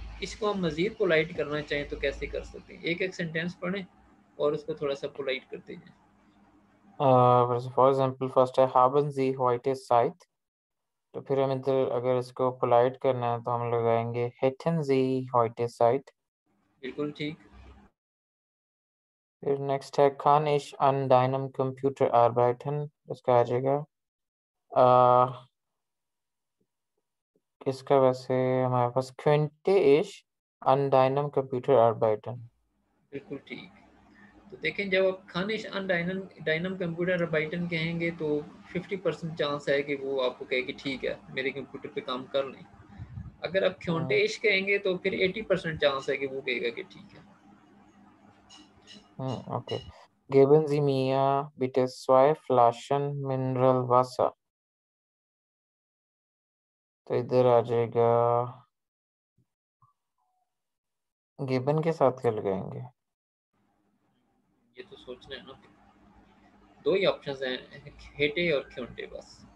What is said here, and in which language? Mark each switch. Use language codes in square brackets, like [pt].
[hi] इसको हम मज़ीद पोलाइट करना चाहें तो कैसे कर सकते हैं, एक एक सेंटेंस पढ़ें और उसको थोड़ा सा पोलाइट करते जाएं। फॉर एग्जांपल फर्स्ट है [de] haben Sie heute Zeit। [hi] तो फिर हम इधर अगर इसको पोलाइट करना है तो हम लगाएंगे [de] hätten Sie heute Zeit। [hi] बिल्कुल ठीक। फिर नेक्स्ट है [de] kann ich an deinem Computer arbeiten। [hi] इसका आ जाएगा अह, इसका वैसे हमारे पास [de] könnte ich an deinem Computer arbeiten। [hi] बिल्कुल ठीक। तो देखें, जब आप [de] खानिश अन डायनम डायनम कंप्यूटर बाइटन [hi] कहेंगे तो 50% चांस है कि वो आपको कहे कि ठीक है मेरे कंप्यूटर पे काम कर लें। अगर आप हम्म। [de] ख्योंटे इश [hi] कहेंगे तो फिर 80% चांस है कि वो कहेगा कि ठीक है। Okay. [de] geben Sie mir bitte 2 Flaschen Mineralwasser। [hi] तो इधर आ जाएगा गिबन के साथ क्या लगाएंगे? ये तो सोचना है ना। दो ही ऑप्शंस हैं, हेटे और क्योंटे बस।